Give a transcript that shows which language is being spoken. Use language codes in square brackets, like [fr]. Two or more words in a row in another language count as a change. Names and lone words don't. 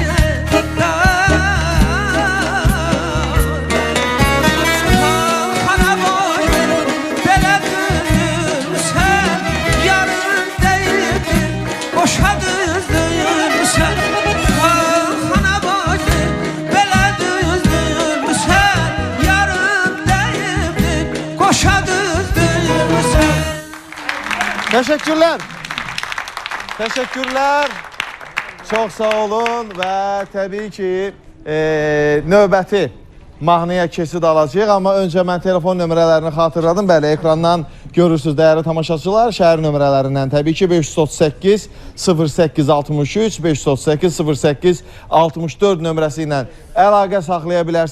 [az] Xana boydu, belə düzdürmüsən. Yarın deyibdin, boşa düzdürmüsən. Xana boydu, belə düzdürmüsən. Yarın deyibdin, boşa düzdürmüsən. [tr] Teşekkürler. Teşekkürler. Çok sağ olun [az] və təbii ki növbəti mahnıya keçid alacağıq. Amma öncə mən telefon nömrələrini xatırladım. Bəli, ekrandan görürsünüz dəyərli tamaşaçılar. Şəhər nömrələrindən təbii ki 538 08 63 538 08 64 nömrəsi ilə əlaqə saxlaya bilərsiniz.